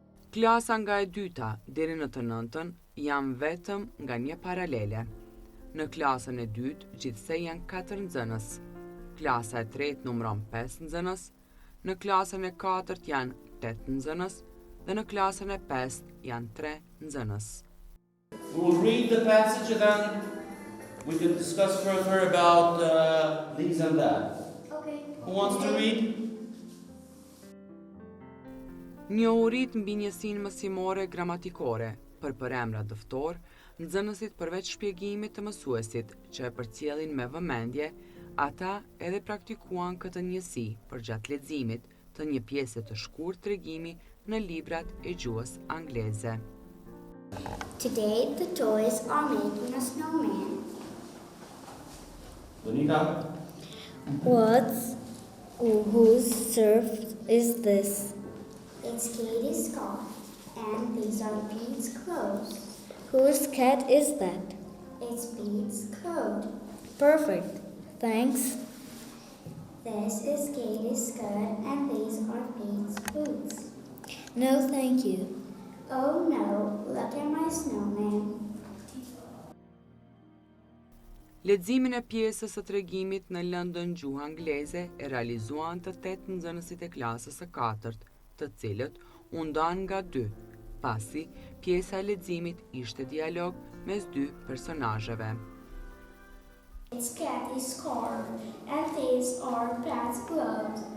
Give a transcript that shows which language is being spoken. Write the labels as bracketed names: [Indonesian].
[Albanian] Klasa nga e 2 deri në të 9 janë vetëm nga një paralele. Në klasën e 2 gjithsej janë 4 nxënës. Klasa e 3 numëron 5 nxënës, në klasën e 4 janë 8 nxënës, dhe në klasën e 5 janë 3 nxënës. [English] We will read the passage and then we can discuss further about these and that. Okay. Who wants to read? [Albanian] Njohurit mbi njësinë mësimore gramatikore për emra dëftor, nxënësit përveç shpjegimit të mësuesit që e përcjellin me vëmendje, ata edhe praktikuan këtë njësi përgjatë leximit të një pjese të shkurtë tregimi në librat e gjuhës angleze. [English] Today the toys are making a snowman. Donika? Whose surf is this? It's Katie's scarf, and these are Pete's clothes. Whose cat is that? It's Pete's coat. Perfect. Thanks. This is Katie's skirt, and these are Pete's boots. No, thank you. Oh no, look at my snowman. [Albanian] Leximin e pjesës së tregimit në lëndën gjuhë angleze e realizuan të 8 nxënësit e klasës së 4, të cilët u ndan nga 2, pasi pjesa e leximit ishte dialog mes 2 personazheve. [English] It's Katie's scarf, and these are Pat's gloves.